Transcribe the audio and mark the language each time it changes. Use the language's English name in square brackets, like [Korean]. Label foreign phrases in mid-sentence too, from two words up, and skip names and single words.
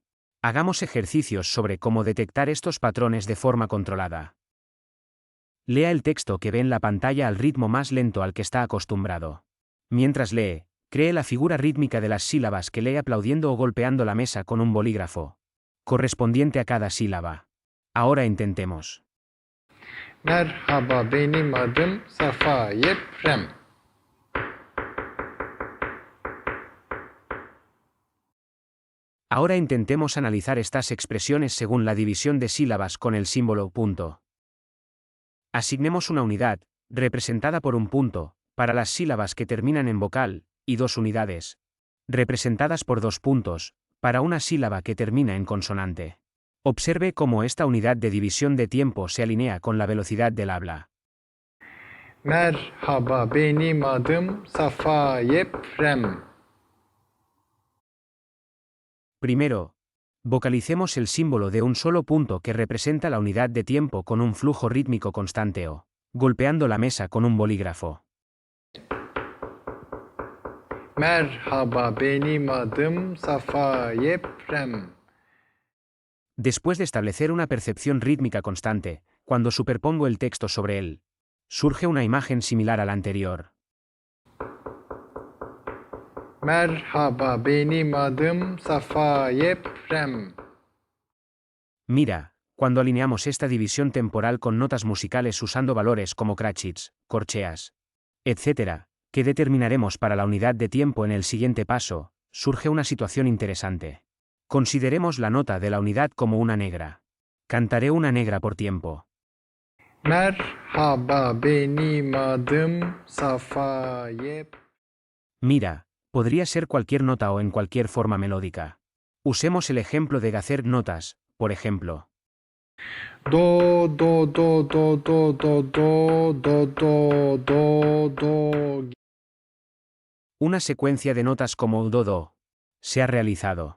[Spanish] Hagamos ejercicios sobre cómo detectar estos patrones de forma controlada. Lea el texto que ve en la pantalla al ritmo más lento al que está acostumbrado. Mientras lee, cree la figura rítmica de las sílabas que lee aplaudiendo o golpeando la mesa con un bolígrafo, correspondiente a cada sílaba. Ahora intentemos. [Turkish] Merhaba, benim adım Safa Yeprem. [Spanish] Ahora intentemos analizar estas expresiones según la división de sílabas con el símbolo punto. Asignemos una unidad, representada por un punto, para las sílabas que terminan en vocal, y 2 unidades, representadas por 2 puntos, para una sílaba que termina en consonante. Observe cómo esta unidad de división de tiempo se alinea con la velocidad del habla. [Turkish] Merhaba, benim adım Safa Yeprem. [Spanish] Primero, vocalicemos el símbolo de un solo punto que representa la unidad de tiempo con un flujo rítmico constante o golpeando la mesa con un bolígrafo. [Turkish] Merhaba, benim adım Safa Yeprem. [Spanish] Después de establecer una percepción rítmica constante, cuando superpongo el texto sobre él, surge una imagen similar a la anterior. [Turkish] Merhaba, benim adım Safa Yeprem. [Spanish] Mira, cuando alineamos esta división temporal con notas musicales usando valores como crotchets, corcheas, etc., que determinaremos para la unidad de tiempo en el siguiente paso, surge una situación interesante. Consideremos la nota de la unidad como una negra. Cantaré una negra por tiempo. [Turkish] Merhaba, benim adım Safa Yeprem. [Spanish] Mira, podría ser cualquier nota o en cualquier forma melódica. Usemos el ejemplo de hacer notas, por ejemplo. Do, do, do, do, do, do, do, do, do, do, do. Una secuencia de notas como do se ha realizado.